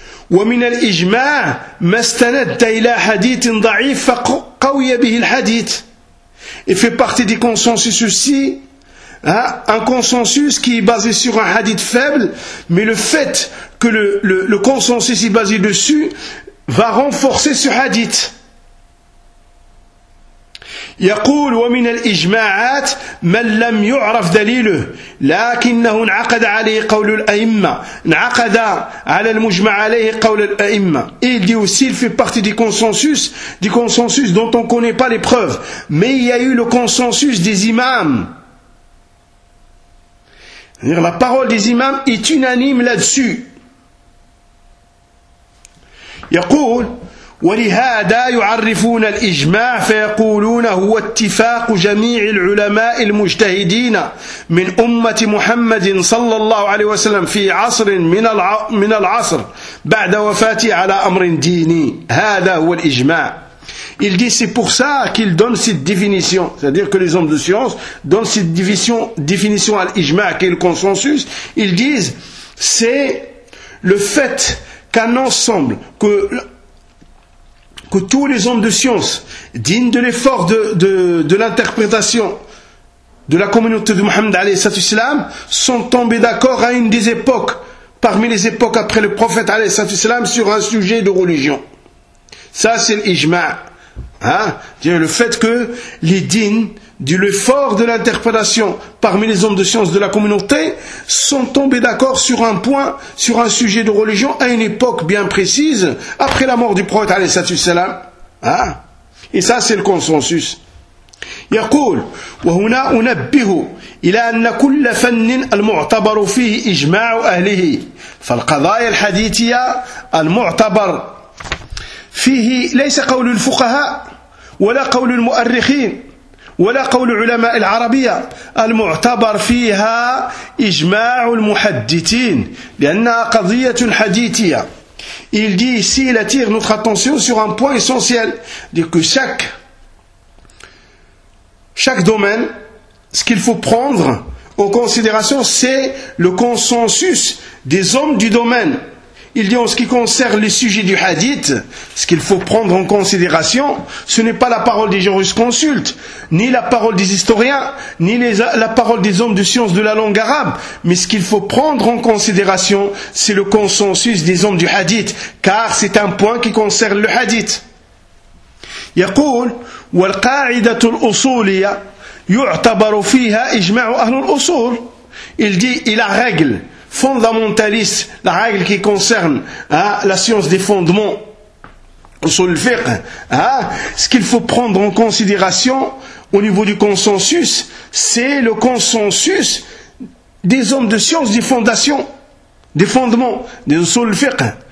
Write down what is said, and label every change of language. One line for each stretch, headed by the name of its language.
Arabic: ومن الإجماع ما استند إلى حديث ضعيف فقوي به الحديث.
French: Il fait partie du consensus aussi. Hein, un consensus qui est basé sur un hadith faible, mais le fait que le consensus est basé dessus va renforcer ce hadith.
Arabic: يقول ومن الإجماعات من لم يعرف دليله لكنه انعقد عليه قول الأئمة انعقد على المجمع عليه قول الأئمة.
French: Il dit aussi il fait partie du consensus dont on ne connaît pas les preuves, mais il y a eu le consensus des imams. La parole des imams est unanime là-dessus.
Arabic: يقول ولهذا يعرفون الإجماع فيقولون هو اتفاق جميع العلماء المجتهدين من أمة محمد صلى الله عليه وسلم في عصر من العصر بعد وفاته على أمر ديني. هذا هو الإجماع.
French: Il dit c'est pour ça qu'il donne cette définition, c'est-à-dire que les hommes de science donnent cette définition à l'ijma, qui est le consensus. Ils disent c'est le fait qu'un ensemble, que tous les hommes de science dignes de l'effort de l'interprétation de la communauté de Mohammed alayhi salatu salam sont tombés d'accord à une des époques, parmi les époques après le prophète alayhi salatu salam, sur un sujet de religion. Ça c'est l'ijma. Hein, le fait que les dînes du l'effort de l'interprétation parmi les hommes de science de la communauté sont tombés d'accord sur un point, sur un sujet de religion à une époque bien précise après la mort du prophète alayhi salatu salam. Hein, et ça c'est le consensus.
Arabic: يقول وهنا أنبه إلى أن كل فن المعتبر فيه إجماع أهله فالقضايا الحديثية المعتبر فيه ليس قول الفقهاء ولا قول المؤرخين ولا قول علماء العربية المعتبر فيها إجماع المحدثين لأنها قضية حديثية.
French: Il dit ici, il attire notre attention sur un point essentiel, dit que chaque domaine, ce qu'il faut prendre en considération, c'est le consensus des hommes du domaine. Il dit en ce qui concerne les sujets du hadith, ce qu'il faut prendre en considération, ce n'est pas la parole des jurisconsultes, ni la parole des historiens, ni la parole des hommes de science de la langue arabe, mais ce qu'il faut prendre en considération, c'est le consensus des hommes du hadith, car c'est un point qui concerne le hadith.
Arabic: يقول والقاعدة الأصولية يعتبر فيها إجماع أهل الأصول.
French: Il dit, il a règle fondamentaliste, la règle qui concerne la science des fondements sur le fiqh. Ce qu'il faut prendre en considération au niveau du consensus, c'est le consensus des hommes de science des fondations, des fondements de sur le fiqh.